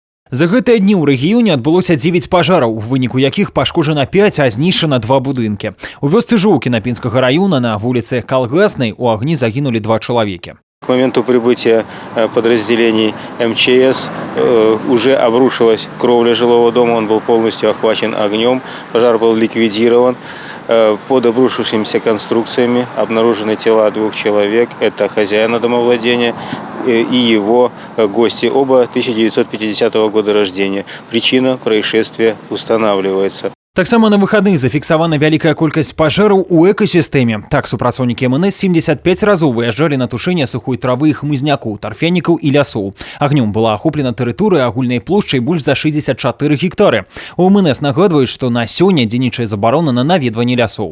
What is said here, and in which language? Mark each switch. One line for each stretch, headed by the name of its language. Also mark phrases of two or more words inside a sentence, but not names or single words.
Belarusian: За гэтыя дні ў рэгіёне адбылося 9 пажараў, у выніку якіх пашкоджана 5, а знішчана 2 будынкі. У вёсцы Жоўкіна Пінскага района на вуліцы Калгаснай у агні загінулі 2 чалавекі.
Russian: К моменту прибытия подразделений МЧС уже обрушилась кровля жилого дома, он был полностью охвачен огнем, пожар был ликвидирован. Под обрушившимися конструкциями обнаружены тела 2 человек, это хозяина домовладения и его гости, оба 1950 года рождения. Причина происшествия устанавливается.
Belarusian: Таксама на выхадных зафіксавана вялікая колькасць пажараў у экасістэме. Так, супрацоўнікі МНС 75 разоў выязджалі на тушэнне сухой травы і хмызнякоў, тарфянікаў і лясоў. Агнём была ахоплена тэрыторыя агульнай плошчай больш за 64 гектары. У МНС нагадваюць, што на сёння дзейнічае забарона на наведванне лясоў.